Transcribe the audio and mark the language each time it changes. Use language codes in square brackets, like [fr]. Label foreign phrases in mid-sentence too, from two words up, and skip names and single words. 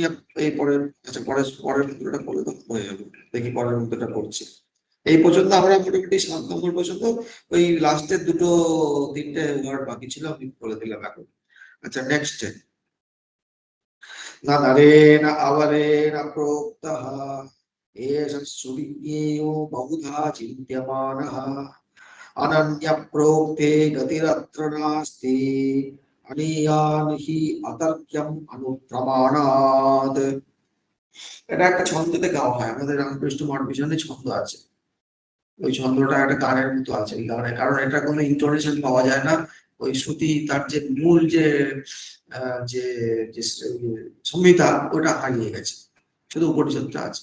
[bn] এই পরের, আচ্ছা পরের মন্ত্রটা বলে তো হয়ে যাবে। দেখি পরের মন্ত্রটা পড়ছি। এই পর্যন্ত আমরা মোটামুটি 7 নম্বর পর্যন্ত, ওই লাস্টের দুটো তিনটে ওয়ার্ড বাকি ছিল আমি বলে দিলাম এখন। আচ্ছা নেক্সট, [sa] না নারেণ অবরেণ প্रोक्तः एष सुविज्ञेयो बहुधा चिन्त्यमानः अनन्य प्रोक्ते गतिरत्र नास्ति अनीयान् हि अतर्क्यम् अनुप्रमाणात्। [bn] এটা একটা ছন্দতে গাওয়া হয়, আমাদের রামকৃষ্ণ মঠ মিশনে ছন্দ আছে। ওই ছন্দটা একটা গানের মতো আছে এই গানে, কারণ এটা কোনো ইন্টোনেশন পাওয়া যায় না। ওই শ্রুতি তার যে মূল যে যে সংহিতা ওটা হারিয়ে গেছে, শুধু উপনিষদটা আছে।